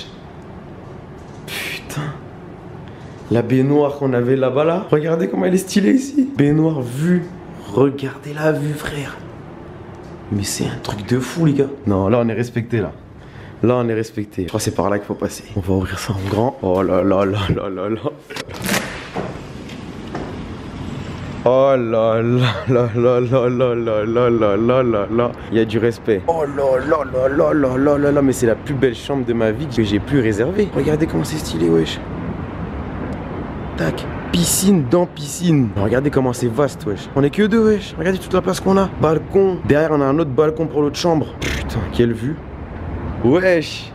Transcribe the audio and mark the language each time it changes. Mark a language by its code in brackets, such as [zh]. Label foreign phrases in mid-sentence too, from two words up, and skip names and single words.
[fr] Putain. La baignoire qu'on avait là-bas là. Regardez comment elle est stylée ici. Baignoire vue. Regardez la vue frère. Mais c'est un truc de fou les gars. Non là on est respecté là. Là on est respecté. Je crois que c'est par là qu'il faut passer. On va ouvrir ça en grand. Oh là là là là là là. Oh là là là là là là là là là là là là. Il y a du respect. Oh là là là là là là là là. Mais c'est la plus belle chambre de ma vie que j'ai pu réserver. Regardez comment c'est stylé wesh. Tac. Piscine dans piscine. Regardez comment c'est vaste wesh. On est que 2 wesh. Regardez toute la place qu'on a. Balcon. Derrière on a un autre balcon pour l'autre chambre. Putain quelle vue. Wesh.